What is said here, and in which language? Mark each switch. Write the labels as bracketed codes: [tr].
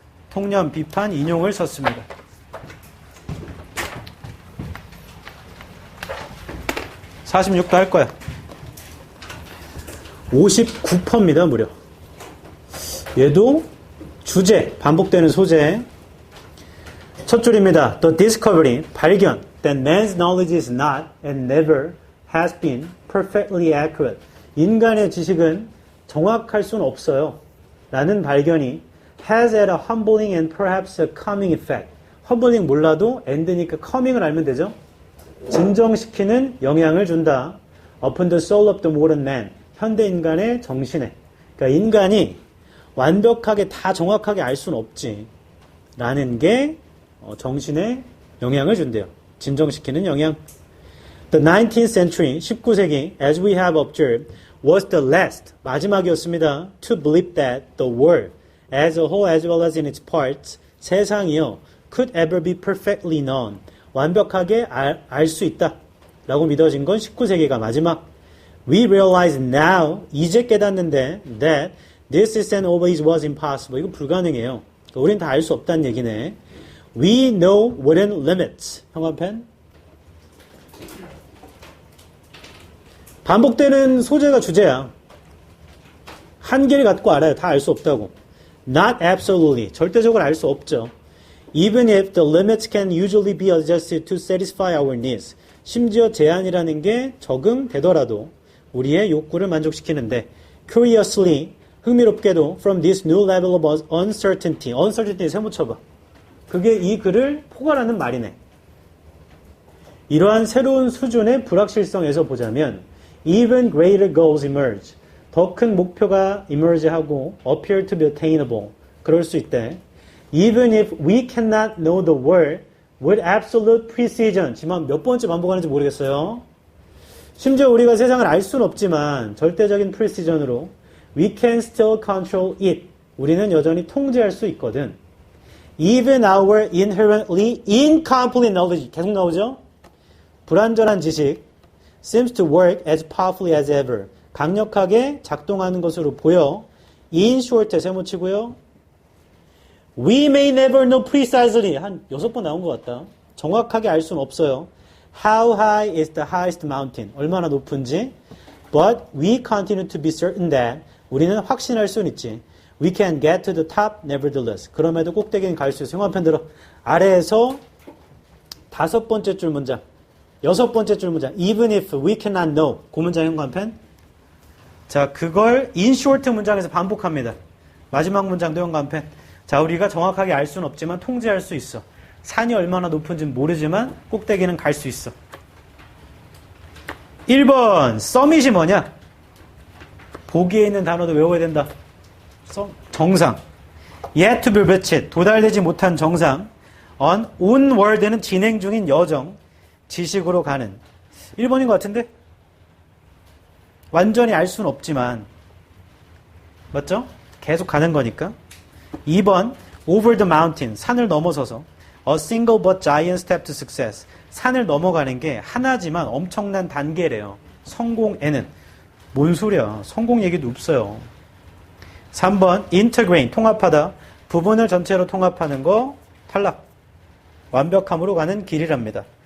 [ko] 통념 비판 인용을 썼습니다. 46도 할 거야. 59%입니다, 무려. 얘도 주제, 반복되는 소재. 첫 줄입니다. [en] The discovery, 발견, that man's knowledge is not and never has been perfectly accurate. [ko] 인간의 지식은 정확할 수는 없어요. 라는 발견이 [en] has had a humbling and perhaps a calming effect. [ko] humbling 몰라도 and니까 calming을 알면 되죠. 진정시키는 영향을 준다. [en] upon the soul of the modern man. [ko] 현대 인간의 정신에. 그러니까 인간이 완벽하게 다 정확하게 알 수는 없지. 라는 게 정신에 영향을 준대요. 진정시키는 영향. [en] The 19th century, 19세기, as we have observed, was the last, 마지막이었습니다. To believe that the world, as a whole as well as in its parts, 세상이요, could ever be perfectly known. [ko] 완벽하게 알 수 있다. 라고 믿어진 건 19세기가 마지막. [en] We realize now, [ko] 이제 깨닫는데, [en] that this is and always was impossible. [ko] 이거 불가능해요. 우린 다 알 수 없다는 얘기네. [en] We know within limits. 형광펜. [ko] 반복되는 소재가 주제야. 한계를 갖고 알아요. 다 알 수 없다고. [en] Not absolutely. [ko] 절대적으로 알 수 없죠. [en] Even if the limits can usually be adjusted to satisfy our needs. [ko] 심지어 제한이라는 게 적응되더라도 우리의 욕구를 만족시키는데 curiously, 흥미롭게도 [en] from this new level of uncertainty. [ko] uncertainty 세모쳐봐. 그게 이 글을 포괄하는 말이네. 이러한 새로운 수준의 불확실성에서 보자면 [en] even greater goals emerge. [ko] 더 큰 목표가 [en] emerge하고 appear to be attainable. [ko] 그럴 수 있대. [en] Even if we cannot know the world with absolute precision. [ko] 지금 몇 번째 반복하는지 모르겠어요. 심지어 우리가 세상을 알 수는 없지만 절대적인 precision으로 [en] we can still control it. [ko] 우리는 여전히 통제할 수 있거든. [en] Even our inherently incomplete knowledge [ko] 계속 나오죠? 불완전한 지식 [en] seems to work as powerfully as ever. [ko] 강력하게 작동하는 것으로 보여. [en] In short [ko] 세모치고요. [en] We may never know precisely. [ko] 한 6번 나온 것 같다. 정확하게 알 수는 없어요. [en] How high is the highest mountain? [ko] 얼마나 높은지. [en] But we continue to be certain that [ko] 우리는 확신할 수는 있지. [en] We can get to the top nevertheless. [ko] 그럼에도 꼭대기는 갈 수 있어. 형광펜 들어. 아래에서 5번째 줄 문장. 6번째 줄 문장. [en] Even if we cannot know. [ko] 그 문장 형광펜. 자, 그걸 in short 문장에서 반복합니다. 마지막 문장도 형광펜. 자, 우리가 정확하게 알 수는 없지만 통제할 수 있어. 산이 얼마나 높은지는 모르지만 꼭대기는 갈 수 있어. 1번 서밋이 뭐냐? 보기에 있는 단어도 외워야 된다. 정상. [en] Yet to be reached. [ko] 도달되지 못한 정상. onward는 진행 중인 여정. 지식으로 가는. 1번인 것 같은데? 완전히 알 수는 없지만 맞죠? 계속 가는 거니까. 2번 [en] over the mountain. [ko] 산을 넘어서서 [en] a single but giant step to success. [ko] 산을 넘어가는 게 하나지만 엄청난 단계래요. 성공에는. 뭔 소리야. 성공 얘기도 없어요. 3번 integrate. 통합하다. 부분을 전체로 통합하는 거 탈락. 완벽함으로 가는 길이랍니다.